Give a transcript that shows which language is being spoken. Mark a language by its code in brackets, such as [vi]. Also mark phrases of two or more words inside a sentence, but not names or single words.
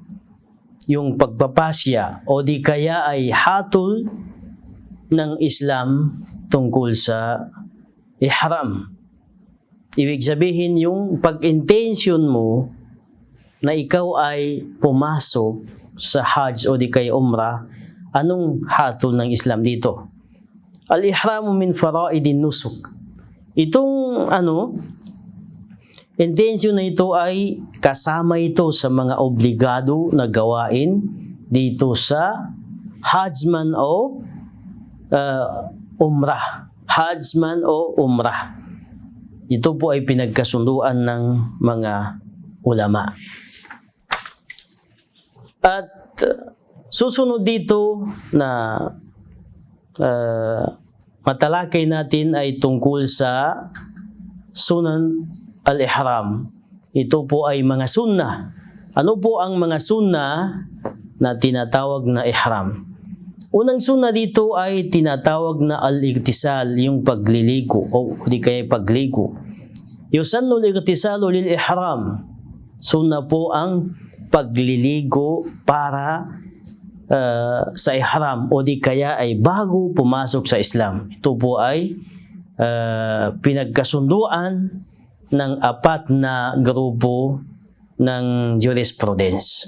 [tl] Yung pagpapasya o di kaya ay hatol ng Islam tungkol sa ihram. Ibig sabihin yung pag-intention mo na ikaw ay pumasok sa Hajj o di kaya Umrah, anong hatol ng Islam dito? [ar] الإحرام من فرائض النسك. [tl] Itong intention na ito ay kasama ito sa mga obligado na gawain dito sa Hajj man o Umrah. Hajj man o Umrah. Ito po ay pinagkasunduan ng mga ulama. At susunod dito na matalakay natin ay tungkol sa [ar] سنن الإحرام. [tl] Ito po ay mga sunnah. Ano po ang mga sunnah na tinatawag na ihram? Unang sunnah dito ay tinatawag na al-igtisal, yung pagliligo o di kaya pagligo. [ar] يسن الاغتسال للإحرام. [tl] Sunnah po ang pagliligo para sa ihram o di kaya ay bago pumasok sa Islam. Ito po ay pinagkasunduan ng 4 na grupo ng jurisprudence.